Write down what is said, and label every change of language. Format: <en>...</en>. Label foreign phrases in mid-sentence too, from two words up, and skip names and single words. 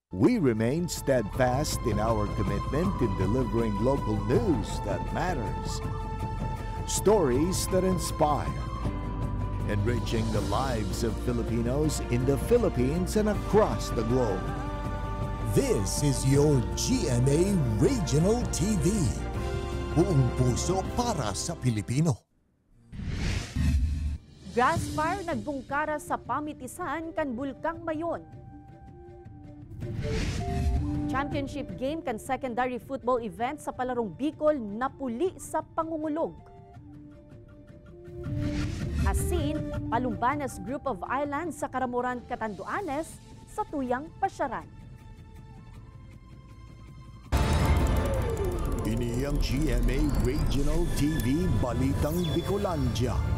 <en>We remain steadfast in our commitment in delivering local news that matters, stories that inspire, enriching the lives of Filipinos in the Philippines and across the globe. This is your GMA Regional TV.</en> <tl>Buong puso para sa Pilipino.</tl> <en>Grass fire</en> <bik>nagbungkara sa pamitisan kan Bulkang Mayon.</bik> <en>Championship game</en> <bik>kan</bik> <en>secondary football event</en> <bik>sa Palarong Bicol napuli sa pangungulog. Asin, Palumbanas Group of Islands sa Karamuran, Catanduanes sa tuyang pasyaran. Ini ang GMA Regional TV Balitang Bicolandia.</bik>